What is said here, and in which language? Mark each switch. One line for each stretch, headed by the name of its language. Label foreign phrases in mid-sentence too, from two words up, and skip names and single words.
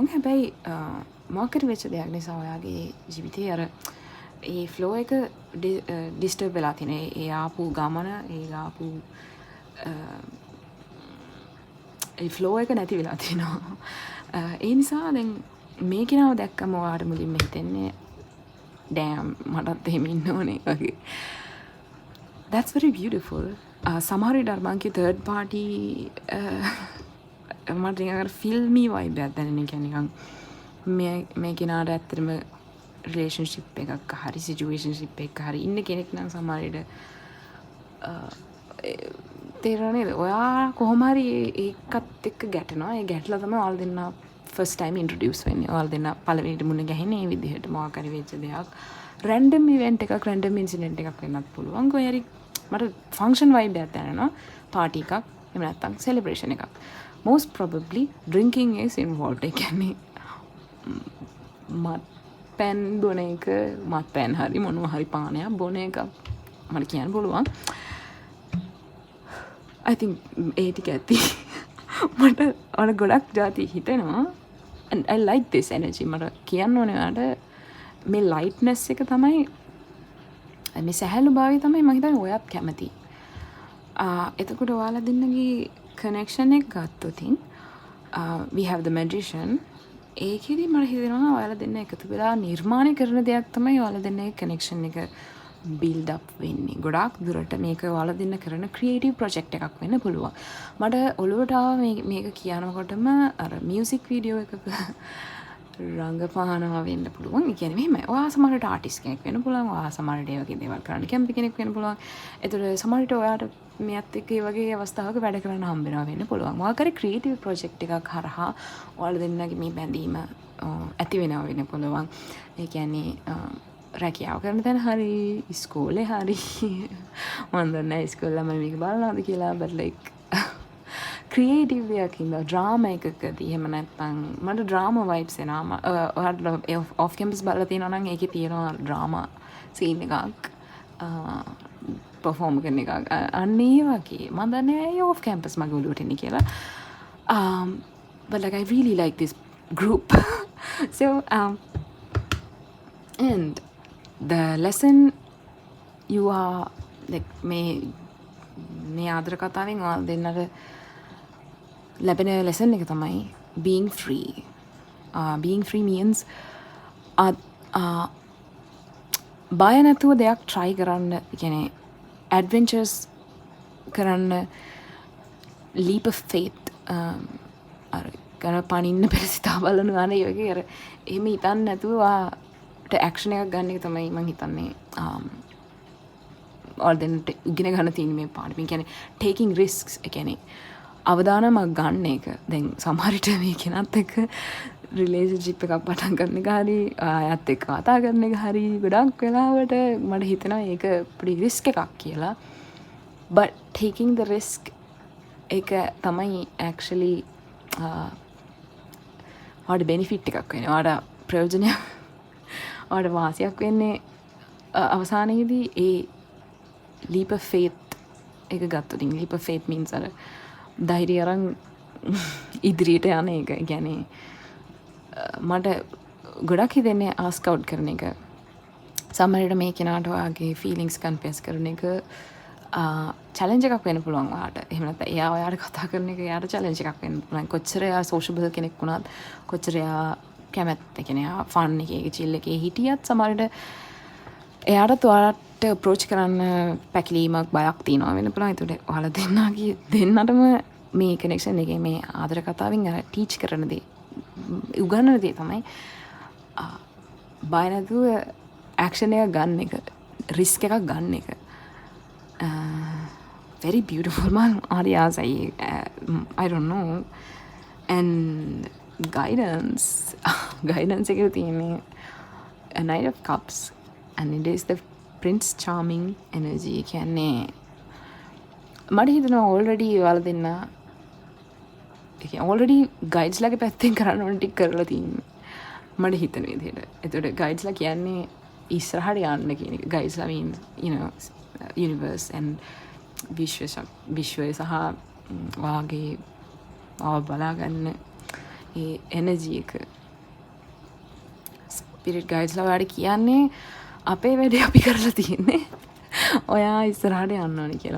Sinhala: හැබැයි මොකක්ද වෙච්ච දෙයක් නිසා ඔයාගේ ජීවිතේ අර ඒ ෆ්ලෝ එක ඩිස්ටර්බ් වෙලා තියෙන. ඒ ආපු ගමන ඒ ආපු ඒ ෆ්ලෝ එක නැති වෙලා තියෙනවා. ඒ නිසා දැන් මේ කෙනාව දැක්කම ඔයාට මුලින්ම හිතෙන්නේ ඩෑම් මටත් එහෙම ඉන්න ඕනේ වගේ.
English: That's very beautiful.
Sinhala: සමහර විට අර මං කිය
English: third party
Sinhala: මට නිකන්
English: filmy vibe
Sinhala: එකක් දැනෙන. කියන්නේ නිකන් මේ කෙනාට ඇත්තටම රිලේෂන්ෂිප් එකක් හරි සිචුේෂන්ෂිප් එකක් හරි ඉන්න කෙනෙක් නම් සමහර විට තේරෙන්නේ ඔයා කොහොම හරි ඒකත් එක්ක ගැටෙනවා. ඒ ගැටලා තමයි ඔයාලා දෙන්න
English: first time introduce
Sinhala: වෙන්නේ. ඔයාලා දෙන්න පළවෙනිට මුණ ගැහෙන්නේ මේ විදිහට මොකක් හරි වෙච්ච දෙයක්.
English: random event
Sinhala: එකක්
English: random incident
Sinhala: එකක් වෙන්නත් පුළුවන්. කොහේ හරි මට
English: function vibe
Sinhala: එකක් දැනෙනවා. පාටි එකක් එහෙම නැත්නම් සෙලිබ්‍රේෂන් එකක්.
English: most probably drinking is involved.
Sinhala: ඒ කියන්නේ මත් පෑන් බොන එක මත් පෑන් හරි මොනවා හරි පානයක් බොන එක මට කියන්න පුළුවන්.
English: I think
Sinhala: ඒ ටික ඇති. මට අර ගොඩක් જાති හිතෙනවා
English: and I like this energy.
Sinhala: මට කියන්න ඕනේ ඔයාලට මේ lightness එක තමයි මේ සහැල්ලු භාවය තමයි මම හිතන්නේ ඔයත් කැමති. එතකොට ඔයාලා දෙන්නගේ connection එක ගත්තොත්
English: we have the magician.
Sinhala: ඒකෙදි මට හිතෙනවා ඔයාලා දෙන්න එකතු වෙලා නිර්මාණය කරන දෙයක් තමයි ඔයාලා දෙන්නගේ connection එක
English: build up
Sinhala: වෙන්නේ. ගොඩාක් දුරට මේක ඔයාලා දෙන්න කරන
English: creative project
Sinhala: එකක් වෙන්න පුළුවන්. මට ඔළුවට ආව මේක කියනකොටම අර
English: music video
Sinhala: එකක රංගපානවා වෙන්න පුළුවන්. ඒ කියන්නේ මෙහෙමයි. ඔයා සමහරට ආටිස්ට් කෙනෙක් වෙන්න පුළුවන්. ඔයා සමහරට ඒ වගේ දේවල් කරන්න කැමති කෙනෙක් වෙන්න පුළුවන්. ඒතර සමහරට ඔයාට මෙයත් එක්ක ඒ වගේ අවස්ථාවක වැඩ කරන්න හම්බ වෙනවා වෙන්න පුළුවන්. මොකක් හරි
English: creative project
Sinhala: එකක් හරහා ඔයාලා දෙන්නගේ මේ බැඳීම ඇති වෙනවා වෙන්න පුළුවන්. ඒ කියන්නේ රැකියාව කරන තැන හරි ඉස්කෝලේ හරි මම දන්නේ ඉස්කෝලේ ළමයි මේක බලනවාද කියලා
English: but like
Sinhala: ක්‍රියේටිව් දෙයක් ඉඳලා ඩ්‍රාමා එකකදී එහෙම නැත්නම් මට
English: drama vibes
Sinhala: එනවා. ඔයාලට ඔෆ් කැම්පස් බලලා තියෙනවා නම් ඒකේ තියෙනවා
English: drama scene
Sinhala: එකක් perform කරන එකක්. අන්න ඒ වගේ මම දන්නේ ඒ ඔෆ් කැම්පස් මගේ ඔළුවට එන්නේ කියලා.
English: But like I really like this group. So and the lesson you are like
Sinhala: මේ ආදර කතාවෙන් ඔයාලා දෙන්නට ලැබෙන
English: lesson
Sinhala: එක තමයි
English: being free. Being free means
Sinhala: බය නැතුව දෙයක් try කරන්න, කියන්නේ adventures කරන්න,
English: leap of faith
Sinhala: අර කන පනින්න පෙරසිතා බලන ගන්න ඒ වගේ අර එහෙම හිතන්න නැතුව action එකක් ගන්න එක තමයි මම හිතන්නේ ඔයාලට ඉගෙන ගන්න තියෙන මේ පාඩම.
English: කියන්නේ taking risks.
Sinhala: ඒ කියන්නේ අවදානමක් ගන්න එක. දැන් සමහර විට මේ කෙනත් එක්ක රිලේෂන්ෂිප් එකක් පටන් ගන්න එක හරි ආයත් එක්ක කතා කරන එක හරි ගොඩක් වෙලාවට මට හිතෙනවා ඒක
English: pretty risk
Sinhala: එකක් කියලා.
English: But taking the risk
Sinhala: එක තමයි
English: actually ඔයාලට benefit
Sinhala: එකක් වෙන්නේ. ඔයාලට ප්‍රයෝජනයක් ඔයාලට වාසියක් වෙන්නේ අවසානයේදී ඒ
English: leap of faith
Sinhala: එක ගත්තොත්.
English: leap of faith means
Sinhala: අර ධෛර්යය අරන් ඉදිරියට යන එක. කියන්නේ මට ගොඩක් හිතෙන්නේ
English: ask out
Sinhala: කරන එක. සමහරවිට මේ කෙනාට ඔයාගේ
English: feelings confess
Sinhala: කරන එක challenge එකක් වෙන්න පුළුවන් ඔයාට. එහෙම නැත්නම් එයා ඔයාට කතා කරන එක එයාට challenge එකක් වෙන්න පුළුවන්. කොච්චර එයා sociable කෙනෙක් වුණත්, කොච්චර එයා කැමැත්ත, කියන්නේ එයා fun එකේ chill එකේ හිටියත් සමහරවිට එයාට ඔයාලට approach කරන්න පැකිලීමක් බයක් තියෙනවා වෙන්න පුළුවන්. ඒකට ඔයාලා දෙන්නටම මේ connection එකේ මේ ආදර කතාවෙන් අර teach කරන දේ, උගන්වන දේ තමයි බය නැතුව ඇක්ෂන් එකක් ගන්න එක, රිස්ක් එකක් ගන්න එක
English: very beautiful.
Sinhala: මං හරි ආසයි.
English: I don't know. And guidance
Sinhala: එක තියෙන්නේ
English: a knight of cups and it is the prince charming energy.
Sinhala: කියන්නේ මට හිතෙනවා already ඔයාලා දෙන්න
English: already guides
Sinhala: ලගේ පැත්තෙන් කරන්න ඕන ටික කරලා තියෙන්නේ මට හිතන විදිහට. එතකොට guides ලා කියන්නේ ඉස්සරහට යන්න කියන එක. guides ලා
English: mean you know universe and
Sinhala: විශ්වය සහ වාගේ බලාගන්න ඒ එනර්ජි එක.
English: spirit guidesලා
Sinhala: ඔයාලට කියන්නේ අපේ වැඩේ අපි කරලා තියෙන්නේ ඔයා ඉස්සරහට යන්න ඕනේ කියලා.